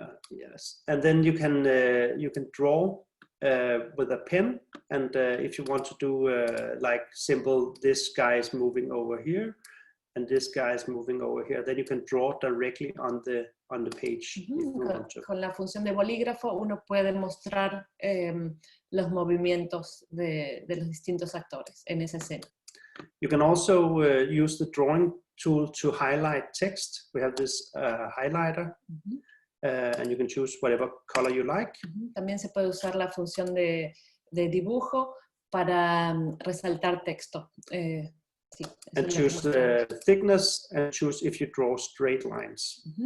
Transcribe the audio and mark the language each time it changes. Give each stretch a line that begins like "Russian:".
English: Yes, and then you can draw with a pen, and if you want to do like simple, this guy is moving over here, and this guy is moving over here, then you can draw directly on the page. If you want to.
Spanish: Con la función de bolígrafo uno puede mostrar los movimientos de los distintos actores en esa escena.
English: You can also use the drawing tool to highlight text. We have this highlighter. And you can choose whatever color you like.
Spanish: También se puede usar la función de dibujo para resaltar texto. Sí,
English: and choose the thickness and choose if you draw straight lines.